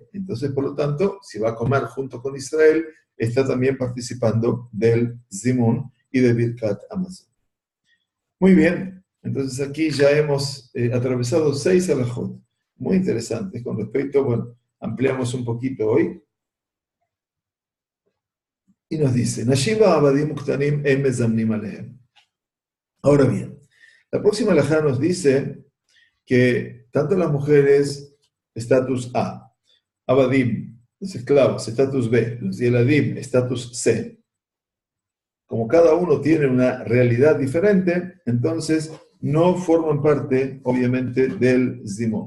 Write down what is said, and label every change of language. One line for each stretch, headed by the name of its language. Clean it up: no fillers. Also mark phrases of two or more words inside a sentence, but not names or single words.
Spanish: Entonces, por lo tanto, si va a comer junto con Israel, está también participando del zimun y de
Hebrew: ברכת המזון.
Spanish: Muy bien, entonces aquí ya hemos atravesado 6 halajot, muy interesantes con respecto, bueno, ampliamos un poquito hoy, y nos dice,
Hebrew: נשים ועבדים וקטנים אין מזמנים עליהם.
Spanish: Ahora bien, la próxima halajá nos dice que tanto las mujeres, estatus A, abadim, los esclavos, estatus B, los yeladim, estatus C, como cada uno tiene una realidad diferente, entonces no forman parte, obviamente, del zimón.